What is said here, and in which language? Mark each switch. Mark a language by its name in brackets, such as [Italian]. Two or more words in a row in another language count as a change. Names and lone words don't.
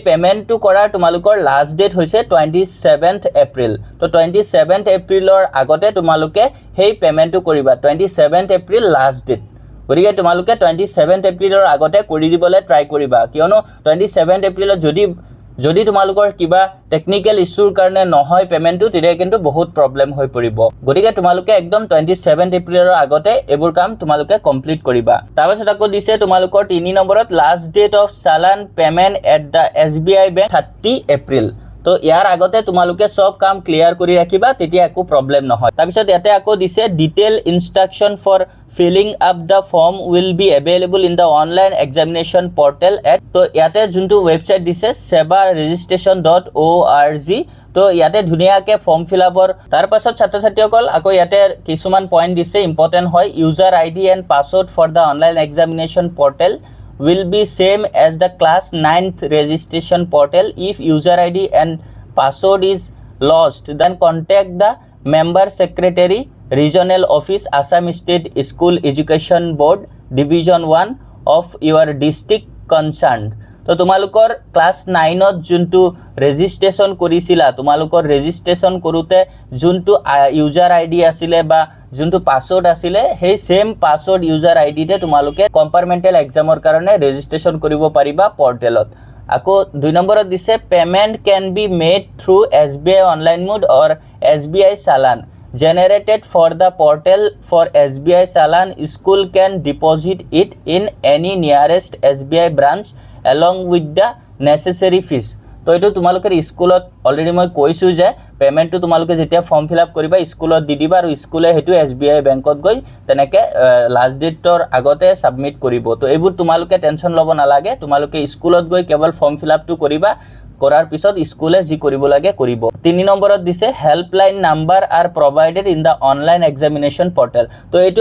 [Assamese] পেমেন্টটো কৰাৰ তোমালোকৰ [English] last date [Assamese] হৈছে 27th এপ্ৰিল তো 27th এপ্ৰিলৰ আগতে তোমালোকে সেই পেমেন্টটো কৰিবা 27th এপ্ৰিল [English] last date [Assamese] গতিকে তোমালোকে 27th এপ্ৰিলৰ আগতে কৰি দিবলৈ ট্ৰাই কৰিবা কিয়নো 27th এপ্ৰিলত যদি তোমালোকৰ কিবা [English] technical issue [Assamese] কাৰণে নহয় পেমেন্টটো তেতিয়া কিন্তু বহুত প্ৰবলেম হৈ পৰিব গতিকে তোমালোকে একদম 27th এপ্ৰিলৰ আগতে এবোৰ কাম তোমালোকে কমপ্লিট কৰিবা তাৰপিছত আকৌ দিছে তোমালোকৰ 3 নম্বৰত [English] last date of challan payment at the SBI bank [Assamese] 30 এপ্ৰিল তো ইয়াৰ আগতে তোমালোকে সব কাম ক্লিয়াৰ কৰি ৰাখিবা তেতিয়া একো প্ৰবলেম নহয় তাৰপিছত ইয়াতে আকৌ দিছে [English] detail instruction for filling up the form will be available in the online examination portal at [Assamese] তো ইয়াতে যোনটো ওয়েবসাইট দিছে seva registration.org তো ইয়াতে ধুনিয়াকে [English] form fill up [Assamese] তাৰ পাছত ছাত্ৰ ছাত্ৰীসকল আকৌ ইয়াতে কিছুমান পইণ্ট দিছে ইম্পৰ্টেন্ট হয় [English] user ID and password for the online examination portal will be same as the class 9th registration portal if user ID and password is lost then contact the member secretary regional office Assam State School Education Board Division 1 of your district concerned [Assamese] তো তোমালোকৰ ক্লাস 9 ত যোনটো ৰেজিষ্ট্ৰেচন কৰিছিলা তোমালোকৰ ৰেজিষ্ট্ৰেচন কৰোতে যোনটো [English] user ID [Assamese] আছিল বা যোনটো পাছৱৰ্ড আছিল সেই [English] same password user ID [Assamese] তে তোমালোকে [English] compartmental exam [Assamese] কাৰণে ৰেজিষ্ট্ৰেচন কৰিব পাৰিবা পৰ্টেলত আকৌ 2 নম্বৰত দিছে [English] payment can be made through SBI online mode or SBI challan generated for the portal for SBI Salan school can deposit it in any nearest SBI branch along with the necessary fees [Assamese] তো এটো তোমালোকৰ স্কুলত অলৰেডি মই কৈছো যে পেমেন্টটো তোমালোকে যেতিয়া [English] form fill up [Assamese] কৰিবা স্কুলত দি দিবা আৰু স্কুলে হেতু SBI বেংকত গৈ তেনেকে লাষ্ট ডেটৰ আগতে সাবমিট কৰিব তো এইবোৰ তোমালোকে টেনচন লব নালাগে তোমালোকে স্কুলত গৈ কেৱল [English] form fill up [Assamese] কৰিবা কৰাৰ পিছত স্কুলে যি কৰিব লাগে কৰিব 3 নম্বৰত দিছে [English] helpline number are provided in the online examination portal [Assamese] তো এটো